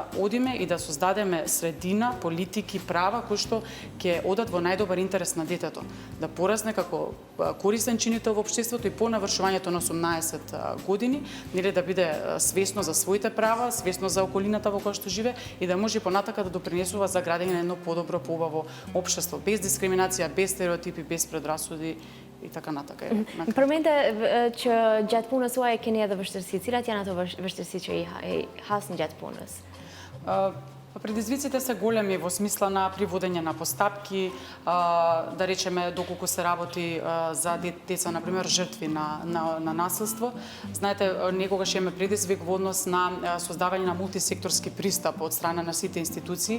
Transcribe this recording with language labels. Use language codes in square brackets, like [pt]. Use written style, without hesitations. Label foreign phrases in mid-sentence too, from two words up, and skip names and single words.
[mk] одиме и да создадеме средина, политики, права кои што ќе одат во најдобар интерес на детето, да порасне како користен чинител во општеството и по навршувањето на 18 години, нели да биде свесно за своите права, свесно за околината во која што живе и да може понатака да допринесува за градење на едно подобро, поубаво општество, без дискриминација, без стереотипи, без предрасуди и така натака. [sq] Përmente që gjatë punës suaj keni edhe vështirësi. Cilat janë ato vështirësi që i hasni gjatë punës? [mk] Предизвиците се големи во смисла на приводење на постапки, да речеме доколку се работи за деца, например, жртви на насилство. Знаете, некогаш имаме предизвик во однос на создавање на мултисекторски пристап од страна на сите институции.